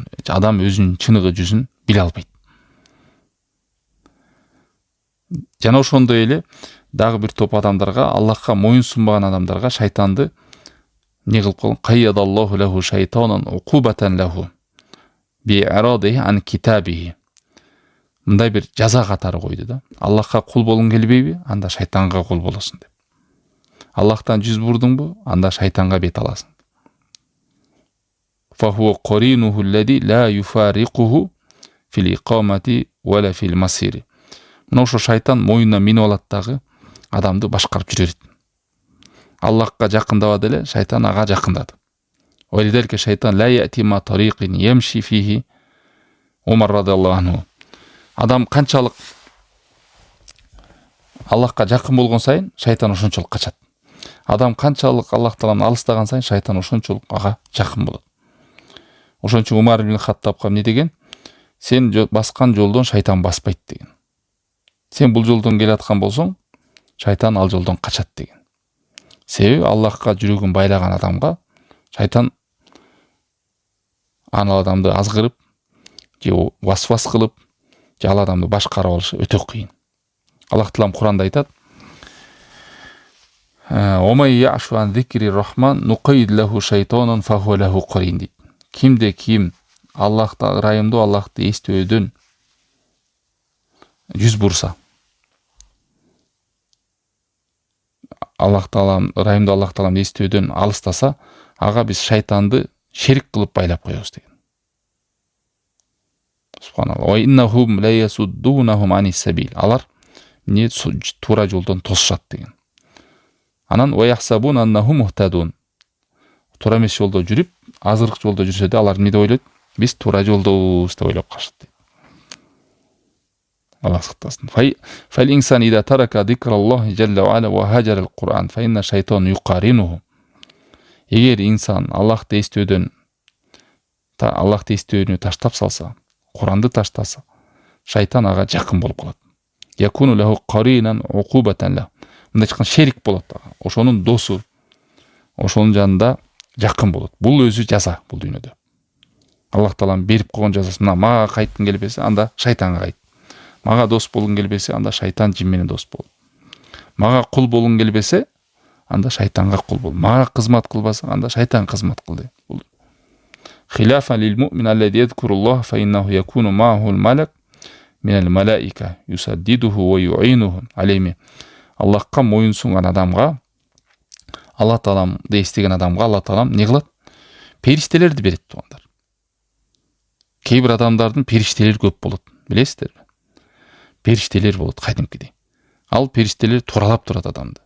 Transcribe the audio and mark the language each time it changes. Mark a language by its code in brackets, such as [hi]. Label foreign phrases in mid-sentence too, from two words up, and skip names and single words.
[ky] Адам өзүнүн чыныгы жүзүн биле албайт. Жана ошондой эле дагы бир топ адамдарга, Аллахка моюн сунбаган адамдарга шайтанды не кылып койгон? [ar] قيض الله له شيطانا عقوبة له بإعراضه عن كتابه. [ky] Мындай бир жаза катары койду да. Аллахка кул болгуң келбейби? Анда шайтанга кул болосуң деп. Аллахтан жүз бурдуңбу? Анда шайтанга бет аласың. [ar] فهو قرينه الذي لا يفارقه في الإقامة ولا في المسير. [ky] Мына ошо шайтан моюнуна минип алат дагы, адамды башкарып жүрөт. Аллахка жакындаба деле шайтан ага жакындады. [ar] ولذلك الشيطان لا يأتي طريقا يمشي فيه عمر رضي الله عنه. [ky] Адам канчалык Аллахка жакын болгон сайын шайтан ошончолук качат. Адам канчалык Аллах Тааланы алыстаган сайын шайтан ошончолук ага жакын болот. Ошон үчүн Умар ибн Хаттабка эмне деген? Сен баскан жолдон шайтан баспайт деген. Сен бул жолдон келаткан болсоң, шайтан ал жолдон качат деген. Себеби Аллахка жүрөгүн байлаган адамга шайтан анал адамды азгырып, же васвас кылып, же ал адамды башкарып алышы өтө кыйын. Аллах Таалам Куранда айтат: [ar] "ومن يعش عن ذكر الرحمن نقيض له شيطانا فهو له قرين" дейт. [ky] Кимде ким Аллахты ырайымдуу Аллахты эстөөдөн жүз бурса, Аллах Таалам ырайымдуу Аллах Тааламды эстөөдөн алыстаса, ага биз шайтанды шерик кылып байлап коебуз деген. [ar] Субханалла. وإنهم ليصدونهم عن السبيل. [ky] Алар не туура жолдон тосушат деген. [ar] Анан ويحسبون أنهم مهتدون. [ky] Туура эмес жолдо жүрүп, азырык жолдо жүрсө да алар эмне деп ойлойт? Биз туура жолдобуз деп ойлоп калышат дейт. Аллах сактасын. [ar] فالإنسان إذا ترك ذكر الله جل وعلا وهجر القرآن فإن الشيطان يقارنه. [ky] Эгер инсан Аллахты эстөөдөн Аллахты эстөөнү таштап салса, Куранды таштаса, шайтан ага жакын болуп калат. [ar] يكون له قرينا عقوبة له. [ky] Мындай чыккан шерик болот ага. Ошонун досу, ошонун жанында жакын болот. Бул өзү жаза бул дүйнөдө. Аллах Таалам берип койгон жазасы. Мына мага кайткың келбесе, анда шайтанга кайт. Мага дос болгуң келбесе, анда шайтан жин менен дос бол. Мага кул болгуң келбесе, анда шайтанга кул бол. Мага кызмат кылбасаң, анда шайтан кызмат кыл дейт. [ar] Бул خلافا للمؤمن الذي يذكر الله فإنه يكون معه الملك من الملائكة يسدده ويعينه عليه. [ky] Аллахка моюнсунган адамга, Алла Тааламды эстеген адамга Алла Таалам не кылат? Периштелерди берет тугандар. Кээ бир адамдардын периштелери көп болот, билесиздерби? Периштелер болот кайдымкидей. Ал периштелер туралап турат адамды.